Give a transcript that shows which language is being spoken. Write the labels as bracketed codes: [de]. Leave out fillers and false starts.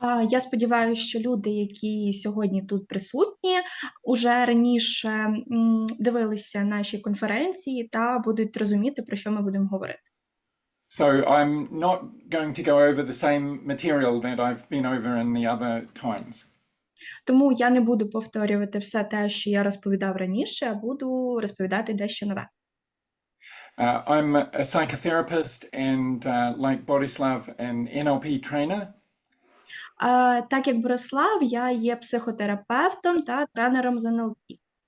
[uk] Я сподіваюся, що люди, які сьогодні тут присутні, уже раніше дивилися наші конференції та будуть розуміти, про що ми будемо говорити. [en] So I'm not going to go over the same material that I've been over in the other times. [uk] Тому я не буду повторювати все те, що я розповідав раніше, а буду розповідати дещо нове. [en] I'm a psychotherapist and, like Borislav, an NLP trainer. [uk] Так як Борислав, я є психотерапевтом та тренером з NLP.